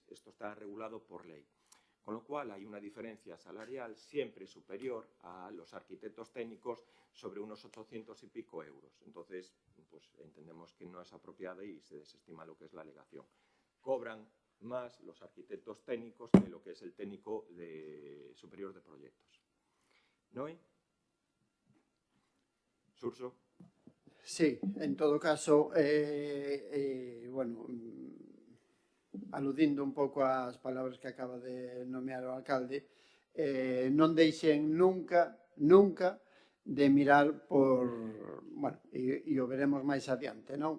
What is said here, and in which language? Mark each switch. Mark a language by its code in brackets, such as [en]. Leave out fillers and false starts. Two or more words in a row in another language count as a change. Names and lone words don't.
[es] Esto está regulado por ley. Con lo cual hay una diferencia salarial siempre superior a los arquitectos técnicos sobre unos 800 y pico euros. Entonces, pues entendemos que no es apropiada y se desestima lo que es la alegación. Cobran más los arquitectos técnicos que lo que es el técnico superior de proyectos. ¿Noé? ¿Surso? [gl] Sí, en todo caso, bueno, aludindo un pouco ás palabras que acaba de nomear o alcalde, non deixen nunca de mirar por, bueno, e o veremos máis adiante, non?